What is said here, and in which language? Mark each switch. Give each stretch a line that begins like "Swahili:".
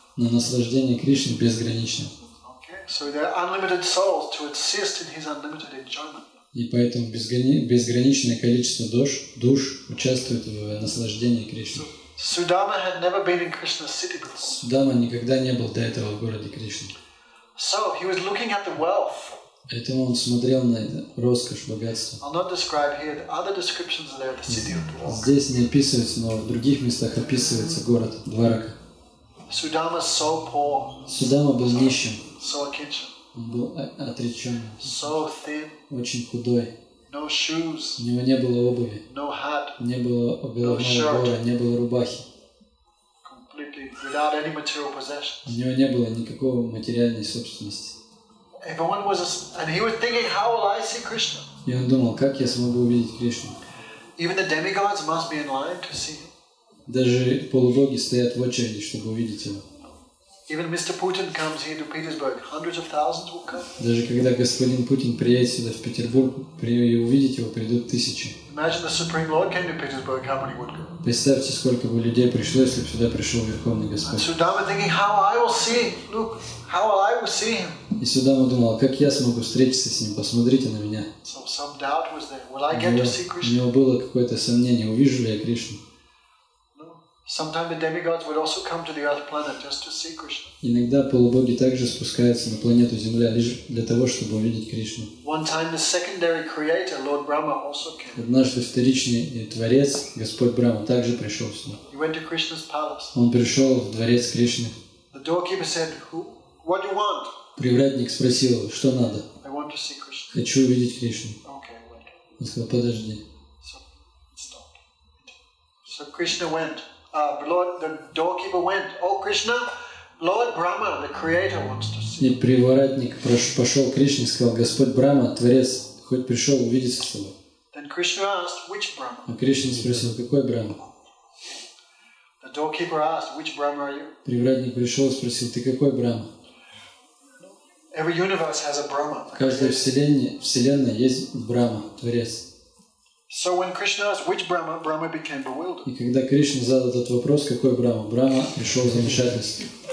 Russian: Но наслаждение Кришны безгранично.
English: Okay, so there are unlimited souls to assist in his unlimited enjoyment.
Russian: И поэтому безграничное количество душ участвует в наслаждении Кришны.
English: Судама had never been in Krishna's city before.
Russian: Судама никогда не был до этого в городе Кришны.
English: So he was looking at the wealth.
Russian: Поэтому он смотрел на это, роскошь, богатство.
English: I'll not describe here. The other descriptions are there of the city of Dwarka.
Russian: Здесь не описывается, но в других местах описывается город Дварака.
English: Sudama so poor,
Russian: Судама был нищим,
English: so akincham,
Russian: он был отречен,
English: so thin,
Russian: очень худой.
English: no shoes,
Russian: У него не было обуви,
English: no hat,
Russian: не было головного убора, не было рубахи.
English: completely without any material possession.
Russian: У него не было никакого материальной собственности.
English: Everyone was, and he was thinking, how will I see Krishna?
Russian: И он думал, как я смогу увидеть Кришну.
English: Even the demigods must be in line to see him.
Russian: Даже полубоги стоят в очереди, чтобы увидеть его.
English: Even Mr. Putin comes here to Petersburg. Hundreds of thousands will come.
Russian: Даже когда господин Путин приедет сюда, в Петербург, и увидеть его придут тысячи.
English: Imagine the Supreme Lord came to Petersburg, how many would go?
Russian: Представьте, сколько бы людей пришло, если бы сюда пришел Верховный
English: And
Russian: Господь.
English: Sudama thinking, how I will see, look, how I will see him.
Russian: И Судама думал, как я смогу встретиться с ним, посмотрите на меня.
English: So some doubt was there. Will I get to see
Russian: У
English: Krishna?
Russian: него было какое-то сомнение, увижу ли я Кришну.
English: No. Sometimes the demigods would also come to the earth planet just to see Krishna.
Russian: Иногда полубоги также спускаются на планету Земля лишь для того, чтобы увидеть Кришну.
English: One time the secondary creator, Lord Brahma, also came.
Russian: Однажды вторичный Творец, Господь Брахма, также пришел сюда.
English: He went to Krishna's palace.
Russian: Он пришел в дворец Кришны.
English: The doorkeeper said, what do you want?
Russian: Привратник спросил его, что надо?
English: I want to see Krishna.
Russian: Хочу увидеть Кришну.
English: Okay, wait.
Russian: Он сказал, подожди.
English: So it stopped. So Krishna went. The doorkeeper went. Oh, Krishna, Lord Brahma, the creator, wants to see.
Russian: И привратник пошел к Кришне и сказал, Господь Брахма, Творец, хоть пришел увидеться с тобой.
English: Then Krishna asked, which Brahma?
Russian: А Кришна спросил, какой Брахма?
English: The doorkeeper asked, which Brahma are you?
Russian: Привратник пришел и спросил, ты какой Брахма?
English: Every universe has a Brahma.
Russian: В каждой вселенной есть Брахма, Творец.
English: So when Krishna asked which Brahma, Brahma became bewildered.
Russian: И когда Кришна задал этот вопрос, какой Брахма, Брахма пришел в замешательство.